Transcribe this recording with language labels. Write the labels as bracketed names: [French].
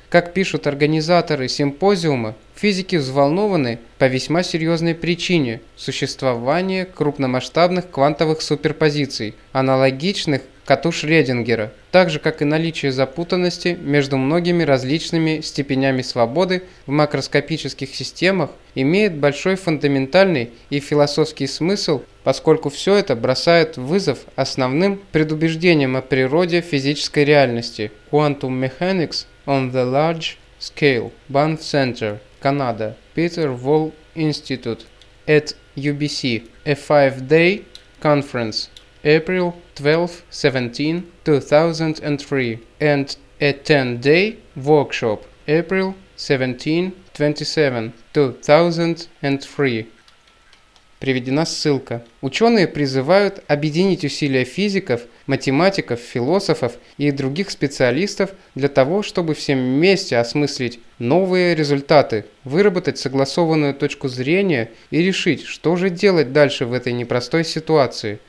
[Russian] Как пишут организаторы симпозиума, физики взволнованы по весьма серьезной причине – существование крупномасштабных квантовых суперпозиций, аналогичных коту Шрёдингера, так же как и наличие запутанности между многими различными степенями свободы в макроскопических системах, имеет большой фундаментальный и философский смысл, поскольку все это бросает вызов основным предубеждениям о природе физической реальности. [English] Quantum Mechanics on the Large Scale, Banff Center, Canada, Peter Wall Institute at UBC, a 5-day conference, April 12, 2003, and a 10-day workshop, April 17, 2003. [Russian] Приведена ссылка. Ученые призывают объединить усилия физиков, математиков, философов и других специалистов для того, чтобы всем вместе осмыслить новые результаты, выработать согласованную точку зрения и решить, что же делать дальше в этой непростой ситуации.